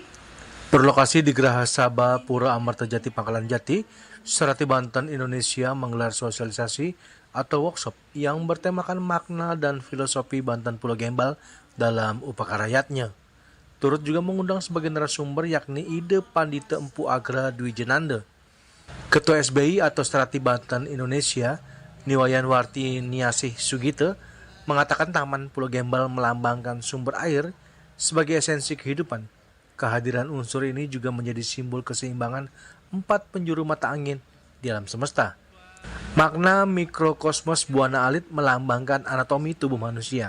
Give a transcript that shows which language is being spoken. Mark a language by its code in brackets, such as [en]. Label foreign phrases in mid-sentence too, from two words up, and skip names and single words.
[id] Berlokasi di Geraha Sabha Pura Amartajati Pangkalan Jati, Sarati Banten Indonesia menggelar sosialisasi atau workshop yang bertemakan makna dan filosofi Banten Pulau Gembal dalam upakarayatnya. Turut juga mengundang sebagai narasumber yakni Ide Pandita Empu Agra Dwi Jenanda. Ketua SBI atau Sarati Banten Indonesia, Niwayan Warti Niasih Sugite, mengatakan Taman Pulau Gembal melambangkan sumber air sebagai esensi kehidupan. Kehadiran unsur ini juga menjadi simbol keseimbangan 4 penjuru mata angin di alam semesta. Makna mikrokosmos Buana Alit melambangkan anatomi tubuh manusia.